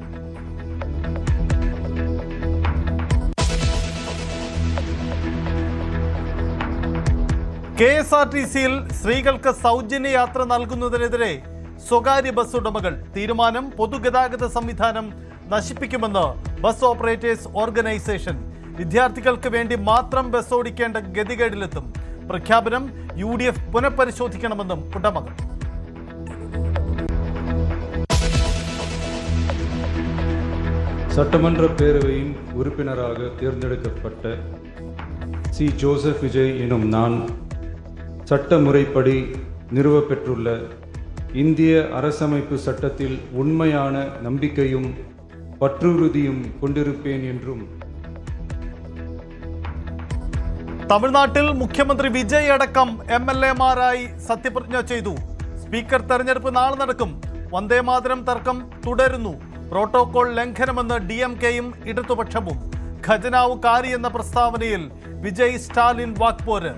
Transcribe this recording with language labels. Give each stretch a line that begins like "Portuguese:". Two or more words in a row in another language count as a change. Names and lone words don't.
Malayalam: KSRTCയിൽ സ്ത്രീകൾക്ക് സൗജന്യ യാത്ര നൽകുന്നതിനെതിരെ സ്വകാര്യ ബസ് ഉടമകൾ. തീരുമാനം പൊതുഗതാഗത സംവിധാനം നശിപ്പിക്കുമെന്ന്
English: bus operators organisation.
Malayalam: വിദ്യാർത്ഥികൾക്ക് വേണ്ടി മാത്രം ബസ് ഓടിക്കേണ്ട ഗതികേടിലെത്തും. പ്രഖ്യാപനം UDF പുനഃപരിശോധിക്കണമെന്നും ഉടമകൾ.
Tamil: சட்டமன்ற பேரவையின் உறுப்பினராக தேர்ந்தெடுக்கப்பட்ட சி. ஜோசப் விஜய் எனும் நான் சட்ட முறைப்படி நிறுவப்பெற்றுள்ள இந்திய அரசமைப்பு சட்டத்தில் உண்மையான நம்பிக்கையும் பற்றுறுதியும் கொண்டிருப்பேன் என்றும்.
Malayalam: തമിഴ്നാട്ടിൽ മുഖ്യമന്ത്രി വിജയ് അടക്കം MLA-മാരായി സത്യപ്രതിജ്ഞ ചെയ്തു. സ്പീക്കർ തെരഞ്ഞെടുപ്പ് നാളെ നടക്കും. വന്ദേമാതരം തർക്കം തുടരുന്നു. പ്രോട്ടോകോൾ ലംഘനമെന്ന് DMK-യും ഇടതുപക്ഷവും. ഖജനാവ് കാരി എന്ന പ്രസ്താവനയിൽ വിജയ് സ്റ്റാലിൻ വാക്പോര്.